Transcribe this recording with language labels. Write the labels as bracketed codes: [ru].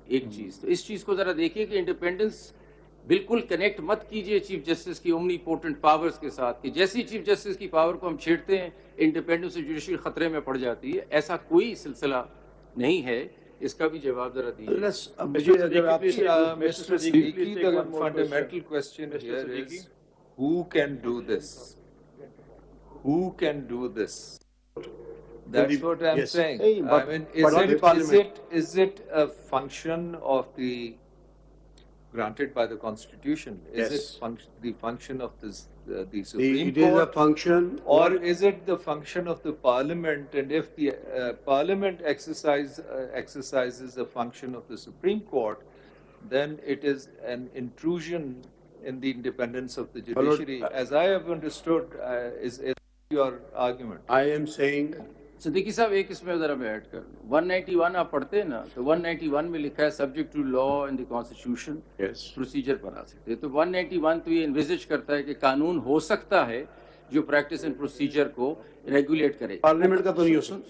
[ur] ایک چیز تو اس چیز کو ذرا دیکھیے کہ انڈیپینڈنس بالکل کنیکٹ مت کیجئے چیف جسٹس کی اومنی پورٹنٹ پاورز کے ساتھ, کہ جیسی چیف جسٹس کی پاور کو ہم چھیڑتے ہیں انڈیپینڈنس آف جوڈیشری خطرے میں پڑ جاتی ہے. ایسا کوئی سلسلہ نہیں ہے, اس کا بھی جواب ذرا دیجیے. [en] Mr. Siddiqui, the fundamental question here is, who can do this? Who can do this? That's what I'm saying. I mean, is it a function of the granted by the Constitution? Is it the function of the Supreme Court? It is a function. Or is it the function of the Parliament? And if the Parliament exercises a function of the Supreme Court, then it is an intrusion in the independence of the judiciary, as I have understood, is your argument. I am saying. [ur] Siddiqui صاحب ایک اس میں ذرا میں add کر دوں. 191 آپ پڑھتے ہیں نا, تو 191 میں لکھا ہے subject to law and the constitution procedure بنا سکتے. تو 191 تو یہ انویزج کرتا ہے کہ قانون ہو سکتا ہے جو پریکٹس اینڈ پروسیجر کو ریگولیٹ کرے. پارلیمنٹ کا تو نہیں ہو سکتا.